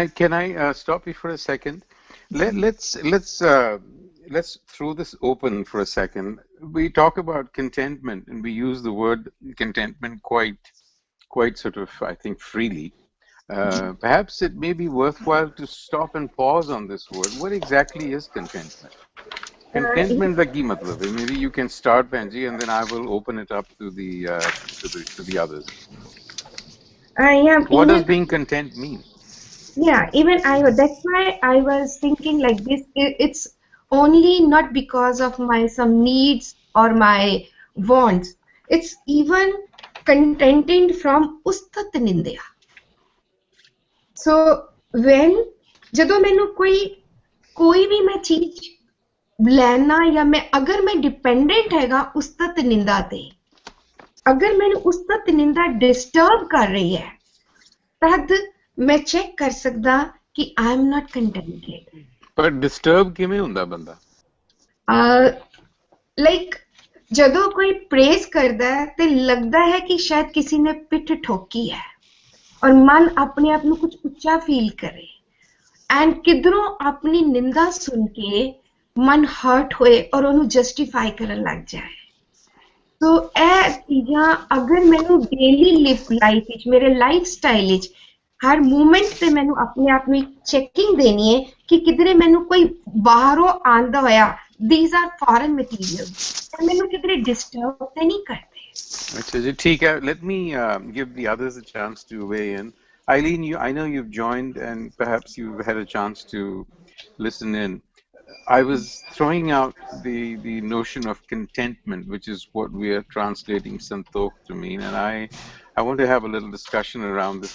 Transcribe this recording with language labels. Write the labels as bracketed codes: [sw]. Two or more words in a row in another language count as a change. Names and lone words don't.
[en] can I stop you for a second? Let's throw this open for a second. We talk about contentment, and we use the word contentment quite sort of, I think, freely. Perhaps it may be worthwhile to stop and pause on this word. What exactly is contentment? Contentment [hi] का की मतलब है? [en] Maybe you can start, Benji, and then I will open it up to the others. Yeah, What does being content mean? Yeah, even that's why I was thinking like this. It's only not because of my some needs or my wants. It's even contented from [pa] ਉਸਤਤ ਨਿੰਦਾ. [en] So when [pa] ਜਦੋਂ ਮੈਨੂੰ ਕੋਈ ਵੀ ਮੈਂ ਚੀਜ਼ ਲੈਣਾ ਜਾਂ ਮੈਂ ਅਗਰ ਮੈਂ ਡਿਪੈਂਡੈਂਟ ਹੈਗਾ ਉਸਤਤ ਨਿੰਦਾ ਤੇ ਅਗਰ ਮੈਨੂੰ ਉਸਤਤ ਨਿੰਦਾ ਡਿਸਟਰਬ ਕਰ ਰਹੀ ਹੈ ਤਦ ਮੈਂ ਚੈੱਕ ਕਰ ਸਕਦਾ ਕਿ [en] I am not contented. [pa] ਪਰ ਡਿਸਟਰਬ ਕਿਵੇਂ ਹੁੰਦਾ ਬੰਦਾ? ਲਾਈਕ ਜਦੋਂ ਕੋਈ ਪ੍ਰੇਜ਼ ਕਰਦਾ ਹੈ ਤੇ ਲੱਗਦਾ ਹੈ ਕਿ ਸ਼ਾਇਦ ਕਿਸੇ ਨੇ ਪਿੱਠ ਠੋਕੀ ਹੈ ਔਰ ਮਨ ਆਪਣੇ ਆਪ ਨੂੰ ਕੁਝ ਉੱਚਾ ਫੀਲ ਕਰੇ ਐਂਡ ਕਿਧਰੋਂ ਆਪਣੀ ਨਿੰਦਾ ਸੁਣ ਕੇ ਮਨ ਹਰਟ ਹੋਏ ਔਰ ਉਹਨੂੰ ਜਸਟੀਫਾਈ ਕਰਨ ਲੱਗ ਜਾਏ ਸੋ ਇਹ ਚੀਜ਼ਾਂ ਅਗਰ ਮੈਨੂੰ [en] daily life [pa] ਵਿੱਚ ਮੇਰੇ [en] life style [pa] ਵਿੱਚ ਹਰ ਮੂਮੈਂਟ ਤੇ ਮੈਨੂੰ ਆਪਣੇ ਆਪ ਨੂੰ ਚੈਕਿੰਗ ਦੇਣੀ ਹੈ ਕਿ ਕਿਧਰੇ ਮੈਨੂੰ ਕੋਈ ਬਾਹਰੋਂ ਆਂਦਾ ਹੋਇਆ [en] these are foreign materials [pa] ਤੇ ਮੈਨੂੰ ਕਿਧਰੇ ਡਿਸਟਰਬ ਤੇ ਨਹੀਂ ਕਰਦੇ ਅੱਛਾ ਜੀ ਠੀਕ ਹੈ [en] let me give the others a chance to weigh in. Eileen, I know you've joined and perhaps you've had a chance to listen in. I was throwing out the notion of contentment, which is what we are translating santokh to mean, and I want to have a little discussion around this.